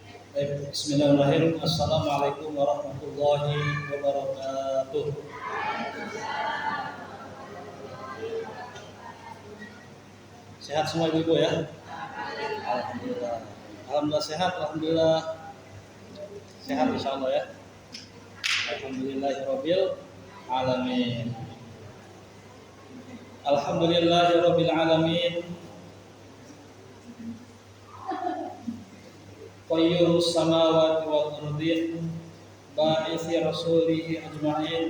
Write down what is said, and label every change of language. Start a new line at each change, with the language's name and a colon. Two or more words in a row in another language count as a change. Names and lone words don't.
Arabic: Baik, بسم الله الرحمن الرحيم السلام عليكم ورحمة الله وبركاته.
Indonesian: Sehat semua ibu-ibu ya?
Arabic: Alhamdulillah.
Indonesian: Alhamdulillah sehat, alhamdulillah sehat insyaallah ya.
Arabic: الحمد لله رب العالمين. الحمد لله رب العالمين. قيوم السماوات والأرض باعث رسله أجمعين.